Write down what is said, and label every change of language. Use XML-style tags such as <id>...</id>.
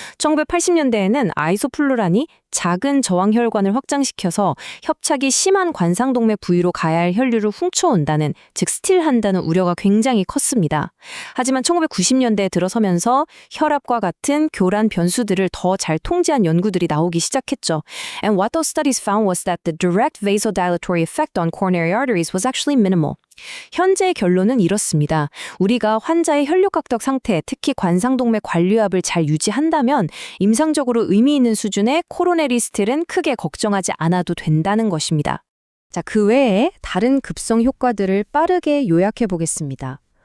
<ko>1980년대에는 아이소플루란이 작은 저항혈관을 확장시켜서 협착이 심한 관상동맥 부위로 가야 할 혈류를 훔쳐온다는, 즉 스틸한다는 우려가 굉장히 컸습니다. 하지만 1990년대에 들어서면서 혈압과 같은 교란 변수들을 더 잘 통제한 연구들이 나오기 시작했죠.</ko> <en>And what those studies found was that the direct vasodilatory effect on coronary arteries was actually minimal.</en> <ko>현재의 결론은 이렇습니다. 우리가 환자의 혈류각덕 상태, 특히 관상동맥 관류압을 잘 유지한다면 임상적으로 의미 있는 수준의 코로네리 스틸은 크게 걱정하지 않아도 된다는 것입니다. 자, 그 외에 다른 급성 효과들을 빠르게 요약해 보겠습니다.</ko>